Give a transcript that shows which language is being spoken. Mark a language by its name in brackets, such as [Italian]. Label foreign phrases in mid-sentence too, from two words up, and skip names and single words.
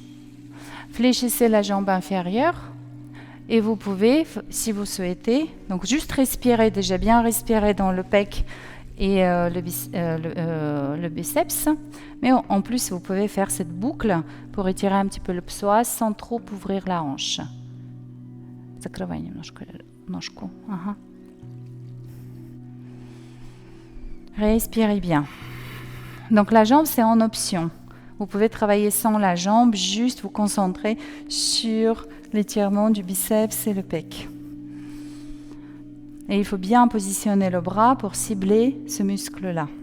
[French] Fléchissez la jambe inférieure. Et vous pouvez, si vous souhaitez, donc juste respirer, déjà bien respirer dans le pec et le biceps. Mais en plus, vous pouvez faire cette boucle pour étirer un petit peu le psoas sans trop ouvrir la hanche. [Russian] Закрывай немножко ножку. Ага. [French] Respirez bien. Donc la jambe, c'est en option. Vous pouvez travailler sans la jambe, juste vous concentrer sur l'étirement du biceps et le pec. Et il faut bien positionner le bras pour cibler ce muscle-là.